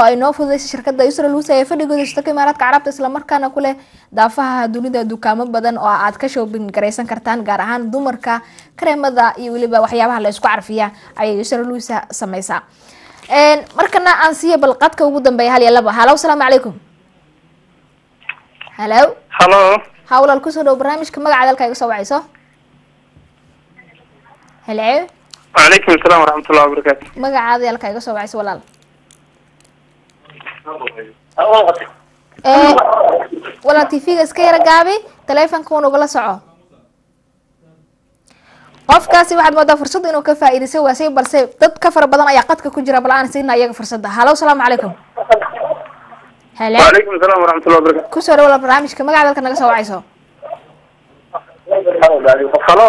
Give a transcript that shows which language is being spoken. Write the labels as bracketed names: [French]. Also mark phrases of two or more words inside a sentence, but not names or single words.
[Somali] ay noo fududeysay shirkadda Israel House ee fadhigooda shirkadda Imaaraadka Carabta isla markaana ku leh daafaha dunida dukaamo badan oo aad ka shopping gareysan kartaan gaar ahaan dumarka kareemada iyo waliba waxyaabaha la isku carfiya ayay Israel House samaysaa markana aan siiyo balqadka ugu dambeeya hal iyo laba halo [Arabic] السلام عليكم [Somali] halo hawlal ku soo dhow barnaamijka magaca dalka iga soo wacayso halo [Arabic] وعليكم السلام ورحمة الله وبركاته [Somali] magacaada dalka iga soo wacayso walaal walaal TV-ga iska yara gaabi telefonka uu nagala soco qofkaasi waxaad moodaa fursad inuu ka faa'iideysto waasay balse dad ka fara badan ayaa qadka ku jira bal aan siinaa iyaga fursadda halo [Arabic] السلام عليكم [Somali] halo [Arabic] وعليكم السلام ورحمة الله وبركاته [Somali] ku soo dhawaada barnaamijka magaca dalka naga soo wacayso halo